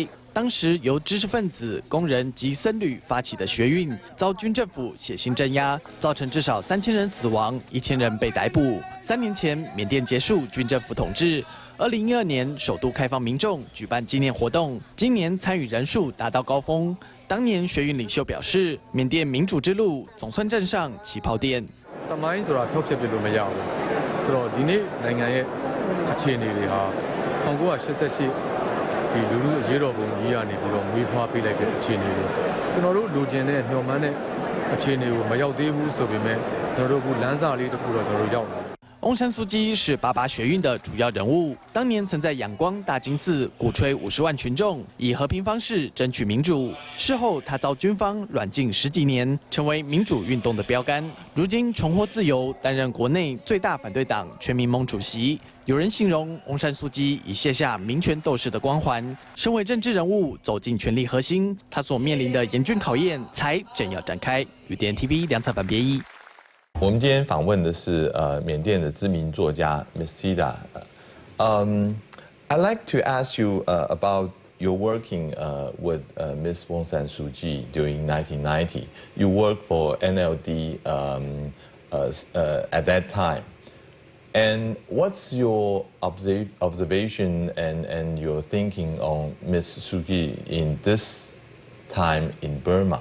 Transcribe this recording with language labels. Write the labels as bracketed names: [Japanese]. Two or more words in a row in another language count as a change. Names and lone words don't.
[Chinese] 当时由知识分子、工人及僧侣发起的学运，遭军政府血腥镇压，造成至少3000人死亡，1000人被逮捕。3年前，缅甸结束军政府统治。2012年，首度开放民众举办纪念活动，今年参与人数达到高峰。当年学运领袖表示，缅甸民主之路总算站上起跑点。 [Burmese] တမိုင်းဆိုတာဖျောက်ဖျက်ပြလို့မရဘူးဆိုတော့ဒီနေ့နိုင်ငံရဲ့အခြေအနေတွေဟာ1988ဒီလူလူရေးတော်ပုံကြီးကနေပြီးတော့မွေးဖွားပေးလိုက်တဲ့အခြေအနေတွေကျွန်တော်တို့လိုချင်တဲ့ညှော်မှန်းတဲ့အခြေအနေကိုမရောက်သေးဘူးဆိုပေမဲ့ကျွန်တော်တို့ကလမ်းစာလေးတစ်ခုတော့ကျွန်တော်တို့ရောက်လာ [Chinese] 翁山苏姬是88学运的主要人物，当年曾在仰光大金寺鼓吹50万群众以和平方式争取民主。事后，他遭军方软禁10几年，成为民主运动的标杆。如今重获自由，担任国内最大反对党全民盟主席。有人形容翁山苏姬已卸下民权斗士的光环，身为政治人物走进权力核心，他所面临的严峻考验才正要展开。雨点 TV 梁采凡编译。我们今天访问的是缅甸的知名作家 [English] Miss Thida。I'd like to ask you about your working with Miss Aung San Suu Kyi during 1990. You worked for NLD at that time. And what's your observation and your thinking on Miss Suu Kyi in this time in Burma?